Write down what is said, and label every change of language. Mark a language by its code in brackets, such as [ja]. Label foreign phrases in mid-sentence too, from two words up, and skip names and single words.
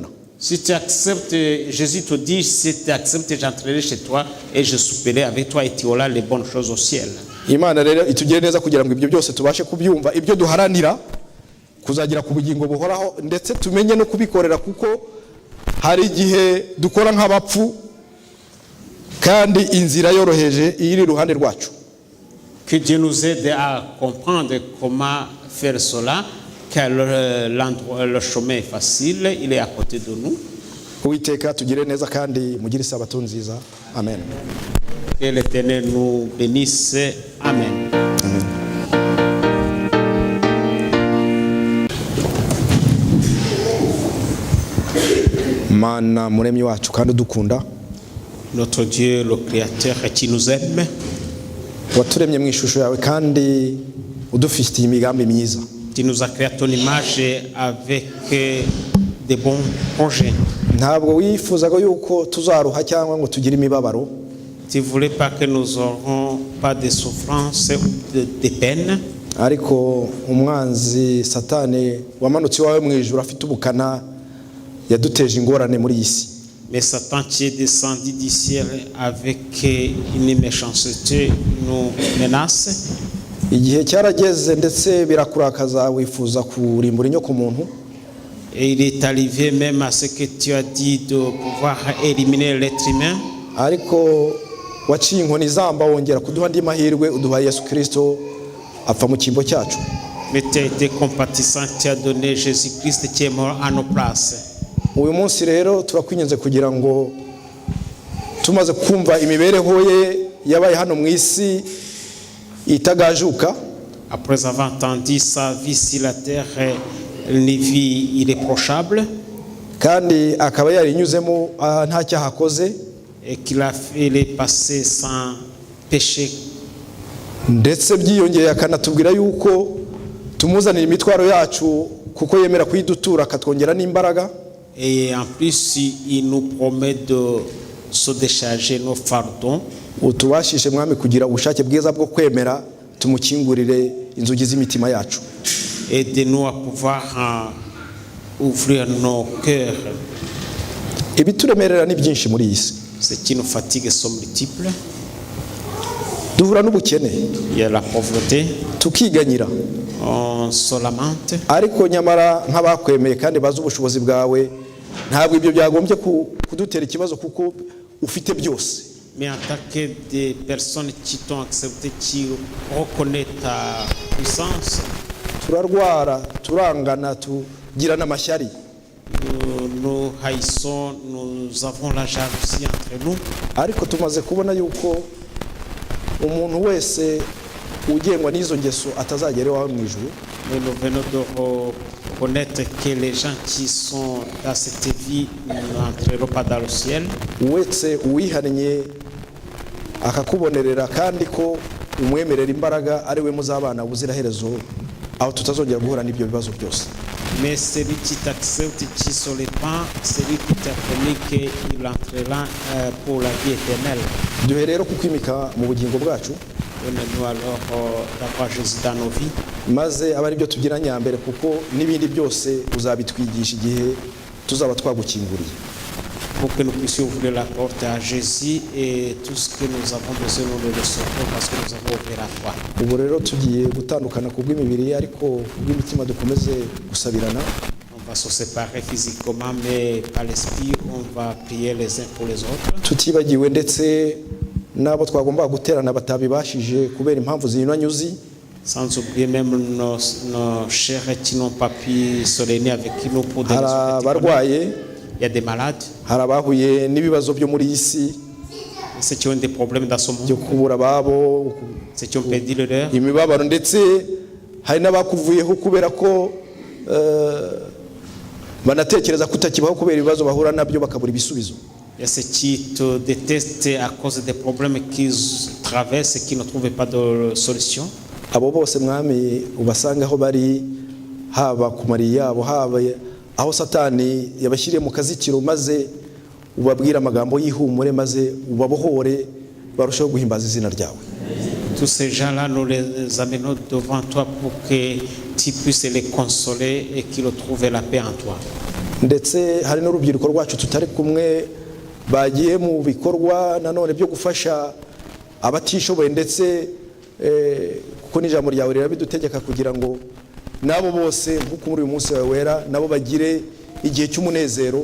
[fr] Si tu acceptes, Jésus te dit, si tu acceptes, j'entrerai chez toi et je souperai avec toi et tu auras les bonnes choses au ciel. [rw] Imana rero itugire neza kugira ngo ibyo byose tubashe kubyumva, ibyo duharanira kuzagira ku bugingo buhoraho ndetse tumenye no kubikorera, kuko hari igihe dukora nk'abapfu kandi inzira yoroheje iri iruhande rwacu. [fr] Que Dieu nous aide à comprendre comment faire cela, car le chemin est facile, il est à côté de nous. [rw] Uwiteka tugire neza kandi mugire isabato nziza. Amen. [fr] Que l'Éternel nous bénisse. Amen. Amen. [rw] Mana muremyi wacu kandi dukunda, [fr] Notre Dieu, le Créateur qui nous aime, [rw] waturemye mu ishusho yawe kandi udufitiye imigambi myiza. [fr] tu nous as créé à ton image avec des bons projets. [rw] Ntabwo wifuzaga yuko tuzaruha cyangwa ngo tugire imibabaro, [fr] Tu ne voulais pas que nous n'aurons pas de souffrance ou de peine. [rw] ariko umwanzi Satani wamanutse iwawe mu ijuru afite ubukana yaduteje ingorane muri iyi si. [fr] Mais Satan qui est descendu du ciel avec une méchanceté nous menace. [rw] Igihe cyarageze ndetse birakurakaza wifuza kurimbura inyoko muntu. [fr] Et il est arrivé même à ce que tu as dit de pouvoir éliminer l'être humain. [rw] ariko waciye inkoni zamba wongera kuduha andi mahirwe uduha Yesu Kristo apfa mu cyimbo cyacu. [fr] Mais tu as été compatissant, tu as donné Jésus-Christ qui est mort à nos places. [rw] Uyu munsi rero turakwinyenze kugira ngo tumaze kumva imibereho ye yabaye hano mu isi itagajuka. [fr] Après avoir entendu sa vie sur la terre, une vie irréprochable, [rw] kandi akaba yarinyuzemo nta cyaha akoze, [fr] et qu'il a fait les passés sans péché. [rw] ndetse byiyongeye akanatubwira yuko tumuzanira imitwaro yacu kuko yemera kuyidutura akatwongera n'imbaraga. [fr] Et en plus, il nous promet de se décharger nos fardons. [rw] Utubashishe mwami kugira ubushake bwiza bwo kwemera tumukingurire inzugi z'imitima yacu. [fr] Aidez-nous à pouvoir ouvrir nos cœurs. [rw] Ibituremerera ni byinshi muri iyi si. [fr] Ce qui nous fatigue sont multiples. [rw] Duhura n'ubukene, [fr] Il y a la pauvreté, [rw] tukiganyira, [fr] on se lamente. [rw] ariko nyamara nk'abakwemeye kandi bazi ubushobozi bwawe ntabwo ibyo byagombye kudutera ikibazo kuko ufite byose. [fr] Mais en tant que des personnes qui t'ont accepté, qui reconnaissent ta puissance, [rw] Turarwara, turangana, tugira n'amashyari, [fr] nous haïssons, nous avons la jalousie entre nous. [rw] ariko tumaze kubona yuko umuntu wese ugengwa n'izo ngeso atazagera iwawe mu ijuru. [fr] Mais nous venons de reconnaître que les gens qui sont dans cette vie n'entreront pas dans le ciel. [rw] Wese uwihannye akakubonerera kandi ko umwemerera imbaraga ari we muzabana ubuziraherezo aho tutazongera guhura n'ibyo bibazo byose. [fr] Mais celui qui t'accepte, qui se répand, celui qui t'a promis qu'il entrera pour la vie éternelle. [rw] Duhe rero kukwimika mu bugingo bwacu, [fr] Donnez-nous alors d'avoir Jésus dans nos vies, [rw] maze aba ari byo tugira nyambere kuko n'ibindi byose uzabitwigisha igihe tuzaba twagukinguriye. [fr] pour que nous puissions ouvrir la porte à Jésus, et tout ce que nous avons besoin, nous le recevrons parce que nous avons ouvert la foi. [rw] Ubu rero tugiye gutandukana ku bw'imibiri ariko bw'imitima dukomeze gusabirana. [fr] On va se séparer physiquement, mais par l'esprit, on va prier les uns pour les autres. [rw] Tutibagiwe ndetse n'abo twagomba guterana batabibashije kubera impamvu zinyuranyuzi. [fr] Sans oublier même nos chers qui n'ont pas pu se réunir avec nous pour des raisons [rw] Barwaye, [fr] il y a des malades, [rw] hari abahuye n'ibibazo byo muri iyi si, [fr] ceux qui ont des problèmes dans ce [rw] byo [fr] monde, [rw] kubura ababo, [fr] ceux qui ont perdu leur, [rw] imibabaro, ndetse hari n'abakuvuyeho kubera ko banatekereza kutakibaho kubera ibibazo bahura nabyo bakabura ibisubizo. [fr] il y a ceux qui te détestent à cause des problèmes qu'ils traversent et qui ne trouvent pas de solution. [rw] Abo bose mwami ubasanga aho bari, haba ku mari yabo, haba aho Satani yabashyiriye mu kazikiro, maze ubabwira amagambo y'ihumure, maze ubabohore barushaho guhimbaza izina ryawe. [fr] Tous ces gens-là, nous les amenons devant toi pour que tu puisses les consoler et qu'ils retrouvent la paix en toi. [rw] Ndetse hari n'urubyiruko rwacu tutari kumwe bagiye mu bikorwa nanone byo gufasha abatishoboye, ndetse kuko n'ijambo ryawe rirabidutegeka kugira ngo nabo bose nk'uko muri uyu munsi wawe wera nabo bagire igihe cy'umunezero.